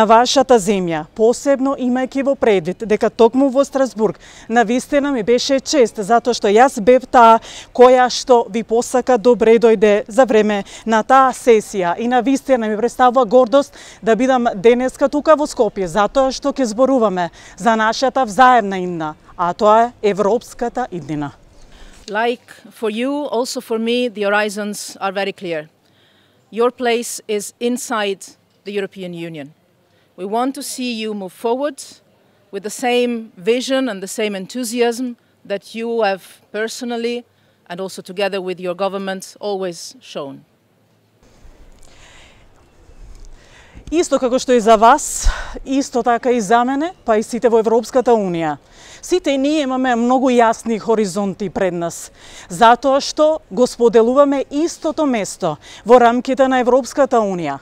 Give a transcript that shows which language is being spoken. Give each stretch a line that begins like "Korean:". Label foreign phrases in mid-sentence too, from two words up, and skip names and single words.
Macedonian: вашата земја, посебно имајќи во предвид дека токму во Страсбург навистина ми беше чест затоа што јас бев таа која што ви посака добре дојде за време на таа сесија и навистина ми представува гордост да бидам денеска тука во Скопје затоа што ќе зборуваме за нашата взаемна иднина, а тоа е европската иднина.
English: Like for you, also for me, the horizons are very clear. Your place is inside the European Union. We want to see you move forward with the same vision and the same enthusiasm that you have personally and also together with your government always shown.
Macedonian: Исто како што и за вас, исто така и за мене, па и сите во Европската Унија. Сите ние имаме многу јасни хоризонти пред нас, затоа што го споделуваме истото место во рамките на Европската Унија.